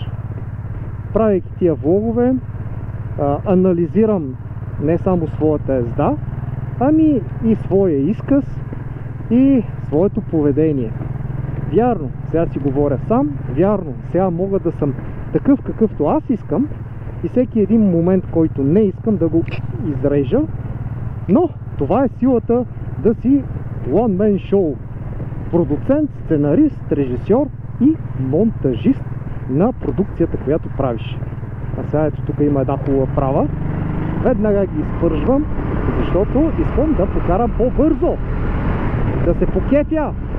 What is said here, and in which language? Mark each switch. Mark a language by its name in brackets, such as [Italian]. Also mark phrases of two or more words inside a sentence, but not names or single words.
[Bulgarian] Правейки тия влогове, анализирам не само своята езда, ами и своя изказ и своето поведение. Вярно, сега си говоря сам, вярно, сега мога да съм такъв какъвто аз искам и всеки един момент, който не искам, да го изрежа, но това е силата да си [English] one man show. [Bulgarian] Продуцент, сценарист, режисьор и монтажист на продукцията, която правиш. А сега ето тук има една хубава права. Веднага ги изпържвам, защото искам да покарам по-бързо. Да се покепя.